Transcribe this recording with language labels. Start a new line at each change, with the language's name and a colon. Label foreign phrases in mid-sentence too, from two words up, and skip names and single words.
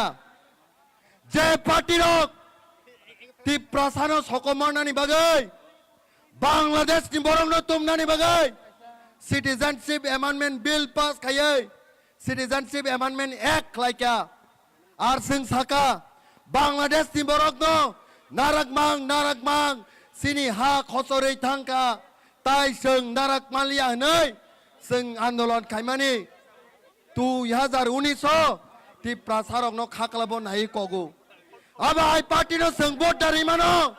Kok Borok: যে পার্টি রক তিপ্রাসানো সকমানানি বাগৈ বাংলাদেশ নি বরং তুমনানি বাগৈ সিটিজেনশিপ অ্যামেন্ডমেন্ট বিল পাস খাইয়ে সিটিজেনশিপ অ্যামেন্ডমেন্ট অ্যাক্ট লাইকা আর जों साका बांग्लादेश नि बरक no नारकमां सिनि हा खसरै थांका ताइ जों नारकमालिया नै जों आन्दोलन खाइमानि 2019 ति प्रसारक no खाकलाबो नाइ कगु अब आइ पार्टी no जों भोट दारि मानो